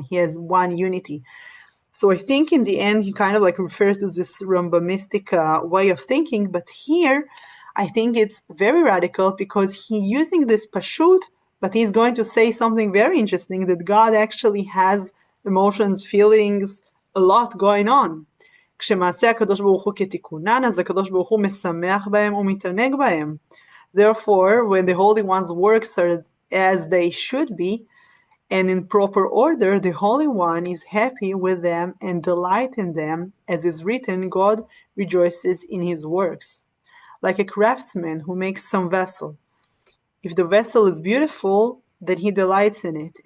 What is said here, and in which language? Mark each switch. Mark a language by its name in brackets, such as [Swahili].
[English] He has one unity. So I think in the end, he kind of like refers to this Rambamistic way of thinking, but here I think it's very radical because he's using this pashut, but he's going to say something very interesting, that God actually has emotions, feelings, a lot going on. [Hebrew] כשמעשה הקדוש ברוך הוא כתיקונן, אז הקדוש ברוך הוא משמח בהם ומתענג בהם. [English] Therefore, when the Holy One's works are as they should be, and in proper order, the Holy One is happy with them and delight in them. As is written, God rejoices in his works. Like a craftsman who makes some vessel. If the vessel is beautiful, then he delights in it.